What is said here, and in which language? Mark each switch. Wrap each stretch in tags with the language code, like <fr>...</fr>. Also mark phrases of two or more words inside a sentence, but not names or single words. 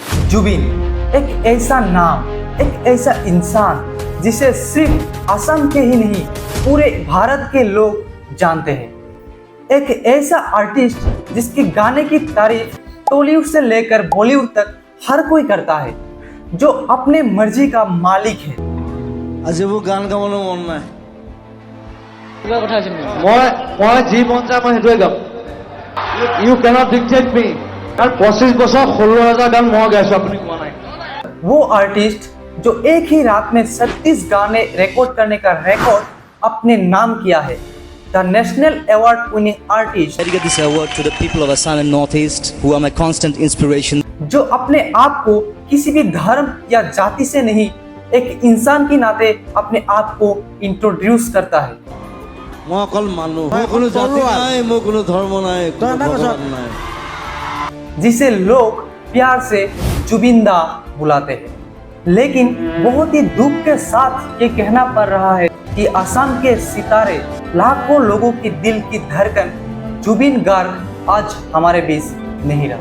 <hi>जुबिन एक ऐसा नाम, एक ऐसा इंसान जिसे सिर्फ असम के ही नहीं पूरे भारत के लोग जानते हैं। एक ऐसा आर्टिस्ट जिसके गाने की तारीफ टॉलीवुड से लेकर बॉलीवुड तक हर कोई करता है, जो अपने मर्जी का मालिक है।</hi> <as>আজি মোৰ গান গাবলৈ মন নাই। কিবা কথা আছে নেকি? মই যি মন যায় মই সেইটোৱে গাম।</as> <en>you can't dictate me.</en> <as>কাৰণ 25 বছৰ 16,000 গান মই গাইছো, আপুনি কোৱা নাই।</as> <hi>वो आर्टिस्ट जो एक ही रात में 36 गाने रिकॉर्ड करने का रिकॉर्ड अपने नाम किया है,</hi> <en>the national award winning artist, Dedicate this award to the people of Assam and Northeast who are my constant inspiration.</en> <hi>जो अपने आप को किसी भी धर्म या जाति से नहीं, एक इंसान की नाते अपने आप को इंट्रोड्यूस करता है।</hi> <as>মই অকল মানুহ, মোৰ কোনো জাতি নাই, মোৰ কোনো ধৰ্ম নাই, কোনো ভগৱান নাই।</as> <hi>जिसे लोग प्यार से जुबिंदा बुलाते हैं। लेकिन बहुत ही दुख के साथ ये कहना पड़ रहा है कि असम के सितारे, लाखों लोगों की दिल की धड़कन जुबिन गार्ग आज हमारे बीच नहीं रहा।</hi>